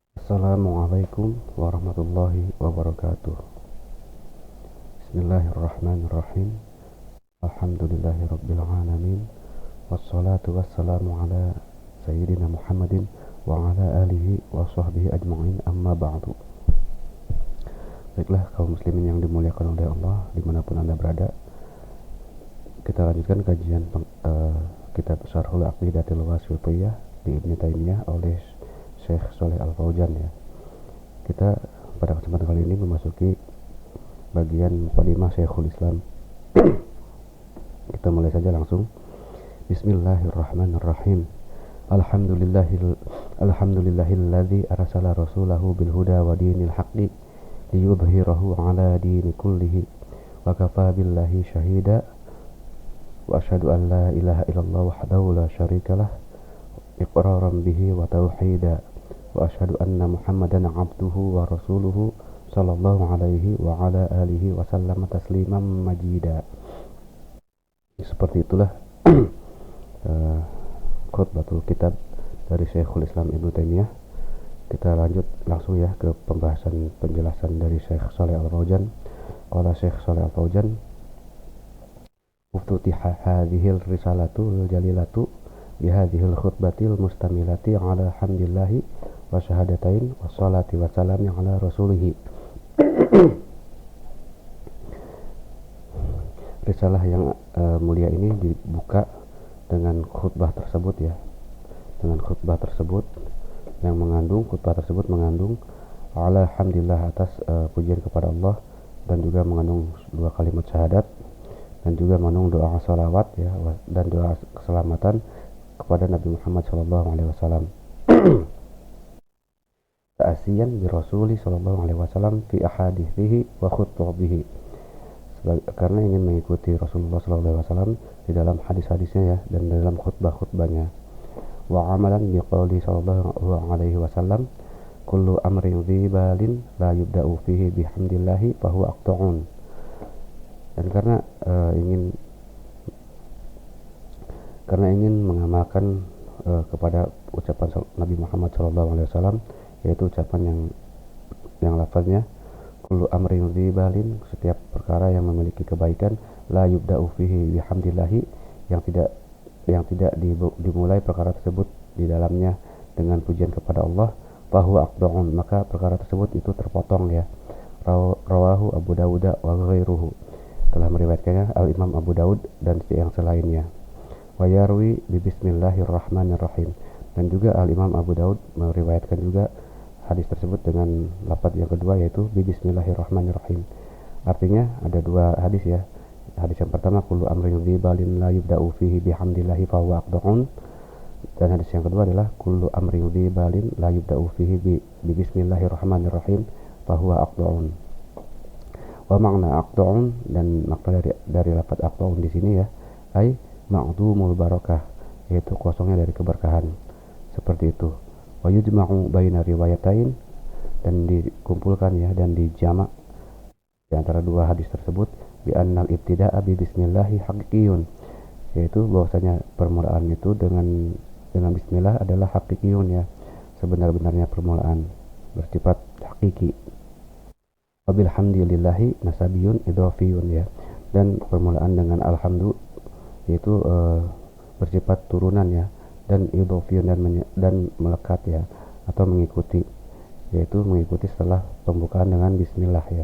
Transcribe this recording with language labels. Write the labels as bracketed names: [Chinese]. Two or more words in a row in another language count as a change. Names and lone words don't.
[Arabic] السلام عليكم ورحمة الله وبركاته. بسم الله الرحمن الرحيم. الحمد لله رب العالمين. والصلاة والسلام على سيدنا محمد وعلى آله وصحبه أجمعين، أما بعد. [Indonesian] Baiklah kaum muslimin yang dimuliakan oleh Allah dimanapun anda berada, kita lanjutkan kajian kitab Syarhul Aqidatil Wasithiyah di Ibnu Taimiyah oleh Syekh Shalih Al Fauzan ya. Kita pada kesempatan kali ini memasuki bagian muqaddimah Syekhul Islam. Kita mulai saja langsung. [Arabic] Bismillahirrahmanirrahim. الحمد لله الذي أرسل رسوله بالهدى ودين الحق ليظهره على الدين كله وكفى بالله شهيدا وأشهد أن لا إله إلا الله وحده لا شريك له إقرارا به وتوحيدا وأشهد أن محمدا عبده ورسوله صلى الله عليه وعلى آله وسلم تسليما مزيدا. [Indonesian] Seperti itulah khutbatul kitab dari Syekhul Islam Ibnu Taimiyah. Kita lanjut langsung ya ke pembahasan penjelasan dari Syekh Shalih Al Fauzan. [Arabic] Qala Syekh Shalih Al Fauzan, افتتحت هذه الرسالة الجليلة بهذه الخطبة المشتملة على حمد الله والشهادتين والصلاة والسلام على رسوله. [Indonesian] Risalah yang mulia ini dibuka dengan khutbah tersebut ya, dengan khutbah tersebut yang mengandung, khutbah tersebut mengandung alhamdulillah atas pujian kepada Allah, dan juga mengandung dua kalimat syahadat, dan juga mengandung doa salawat ya, dan doa keselamatan kepada Nabi Muhammad SAW. [Arabic] تأسيا بالرسول ﷺ في أحاديثه وخطبه, [Indonesian] karena ingin mengikuti Rasulullah SAW di dalam hadis-hadisnya ya, dan dalam khutbah-khutbahnya. [Arabic] وعملا بقوله صلى الله عليه وسلم كل أمر ذي بال لا يبدأ فيه بحمد الله فهو أقطع. [Indonesian] Dan karena ingin mengamalkan kepada ucapan Nabi Muhammad SAW, yaitu ucapan yang lafaznya [Arabic] كل أمر ذي بال, [Indonesian] setiap perkara yang memiliki kebaikan, [Arabic] لا يبدأ فيه بحمد الله, [Indonesian] yang tidak dimulai perkara tersebut di dalamnya dengan pujian kepada Allah, [Arabic] فهو أقطع, [Indonesian] maka perkara tersebut itu terpotong ya. [Arabic] رواه أبو داود وغيره, [Indonesian] telah meriwayatkannya Al Imam Abu Daud dan yang selainnya. [Arabic] ويروى ببسم الله الرحمن الرحيم, [Indonesian] dan juga Al Imam Abu Daud meriwayatkan juga hadis tersebut dengan lafaz yang kedua, yaitu [Arabic] ببسم الله الرحمن الرحيم. [Indonesian] Artinya ada dua hadis ya. Hadis yang pertama [Arabic] كل أمر ذي بال لا يبدأ فيه بحمد الله فهو أقطع, [Indonesian] dan hadis yang kedua adalah [Arabic] كل أمر ذي بال لا يبدأ فيه ببسم الله الرحمن الرحيم فهو أقطع. ومعنى أقطع, [Indonesian] dan makna dari lafaz aqda'un di sini ya, [Arabic] أي معدوم البركة, [Indonesian] yaitu kosongnya dari keberkahan. Seperti itu. [Arabic] ويجمع بين الروايتين, [Indonesian] dan dikumpulkan ya, dan dijamak di antara dua hadis tersebut, [Arabic] بأن الابتداء ببسم الله حقيقي, [Indonesian] yaitu bahwasanya permulaan itu dengan bismillah adalah haqiqiyun ya, sebenar-benarnya permulaan, bersifat hakiki. [Arabic] وبالحمد لله نسبي إضافي [Indonesian] ya, dan permulaan dengan alhamdu yaitu bersifat turunan ya, dan idhafiyun dan melekat ya, atau mengikuti, yaitu mengikuti setelah pembukaan dengan bismillah ya.